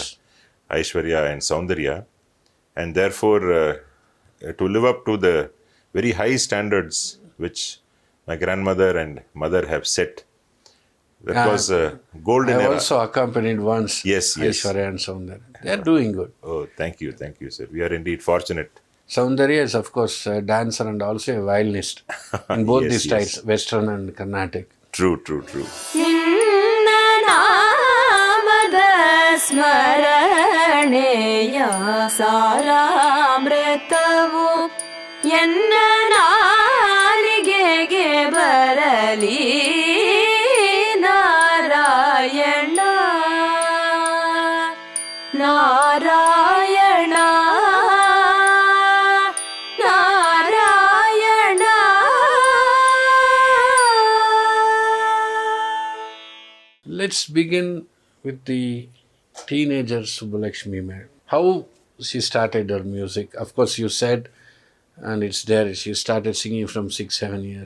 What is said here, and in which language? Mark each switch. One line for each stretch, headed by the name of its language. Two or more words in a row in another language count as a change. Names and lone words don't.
English: Aishwarya and Saundarya. And therefore, to live up to the very high standards which my grandmother and mother have set, that was a golden I era. also accompanied once. Yes. Aishwarya and Saundarya. They are doing good. Oh, thank you, sir. We are indeed fortunate. Saundarya is, of course, a dancer and also a violinist in both Yes, these styles, Western and Carnatic. True.
Kannada: ನಿನ್ನ ನಾಮದ ಸ್ಮರಣೆಯ ಸಾರಾಮೃತವು ಎನ್ನ ನಾಲಿಗೆಗೆ ಬರ ಬರಲಿ ನಾರಾಯಣ ನಾರಾಯಣ ನಾರಾಯಣ.
English: Let's begin with the teenager Subbulakshmi ma'am. How she started her music? Of course, you said, and it's there, she started singing from 6-7 years.